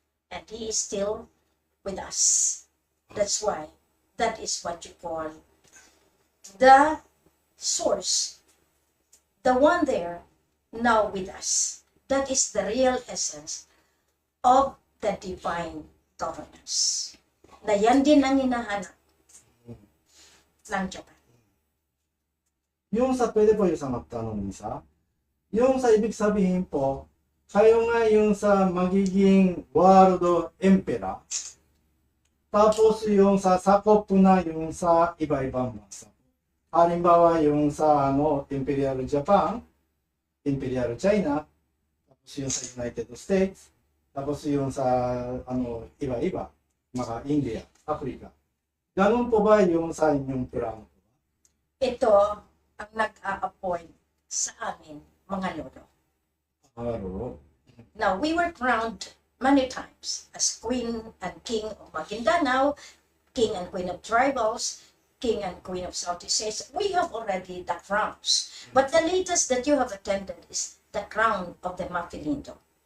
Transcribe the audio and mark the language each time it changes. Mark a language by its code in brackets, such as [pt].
[en] And he is still with us. That's why that is what you call the source. The one there, now with us. That is the real essence of the divine governance. [tl] Na yan din ang hinahanap ng Japan. Yung sa pwede po yung sa magtanong isa, yung sa ibig sabihin po, kayo nga yung sa magiging world emperor, tapos yung sa sakop po na yung sa iba-ibang bansa. Halimbawa yung sa Imperial Japan, Imperial China, tapos yung sa United States, tapos yung sa iba-iba, mga India, Africa. Ganun po ba yung sa inyong plano? Ito ang nag-a-appoint sa amin, mga lolo. Araw. [en] Now, we were crowned many times as Queen and King of Maguindanao, King and Queen of Tribals, King and Queen of Southeast Asia. We have already the crowns. But the latest that you have attended is the crown of the Mapilindo.